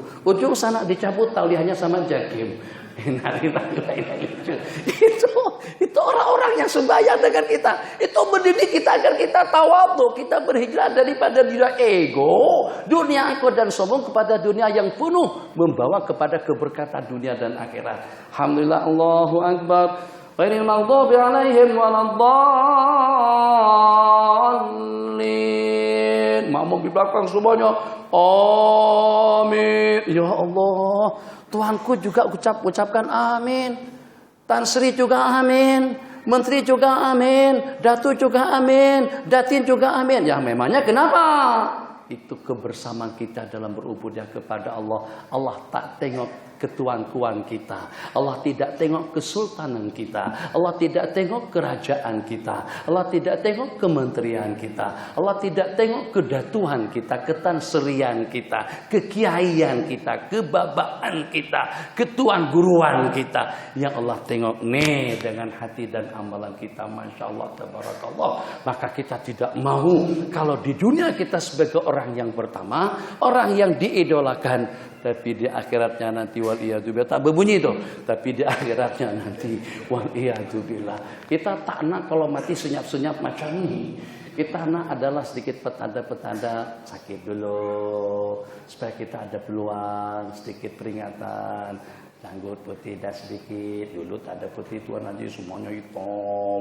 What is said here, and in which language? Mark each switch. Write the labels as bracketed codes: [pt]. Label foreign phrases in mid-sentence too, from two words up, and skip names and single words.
[ms] Ujung sana dicabut tauliahnya sama jakim. Itu orang-orang yang sembahyang dengan kita. Itu mendidik kita agar kita tawadhu, kita berhijrah daripada dunia ego, dunia angkuh dan sombong kepada dunia yang penuh membawa kepada keberkatan dunia dan akhirat. [ar] الحمد لله، الله أكبر. غير المغضوب عليهم ولا الضالين. [ms] Makmum di belakang semuanya amin. Ya Allah, Tuhanku juga ucapkan amin. Tan Sri juga amin. Menteri juga amin. Datu juga amin. Datin juga amin. Ya memangnya kenapa? itu kebersamaan kita dalam berubudiyah kepada Allah. Allah tak tengok ketuan-tuan kita. Allah tidak tengok kesultanan kita. Allah tidak tengok kerajaan kita. Allah tidak tengok kementerian kita. Allah tidak tengok kedatuan kita, ketanserian kita, kekiaian kita, kebabaan kita, ketuan guruan kita. Yang Allah tengok nih dengan hati dan amalan kita. [ar] ما شاء الله، تبارك الله. [ms] Maka kita tidak mau kalau di dunia kita sebagai orang yang pertama, orang yang diidolakan, tapi di akhiratnya nanti waliyadzubillah tak berbunyi itu. Tapi di akhiratnya nanti waliyadzubillah. Kita tak nak kalau mati senyap-senyap macam ini. Kita nak adalah sedikit petanda-petanda sakit dulu supaya kita ada peluang, sedikit peringatan. Janggut putih dah sedikit. Dulu tak ada putih, tuan haji semuanya hitam.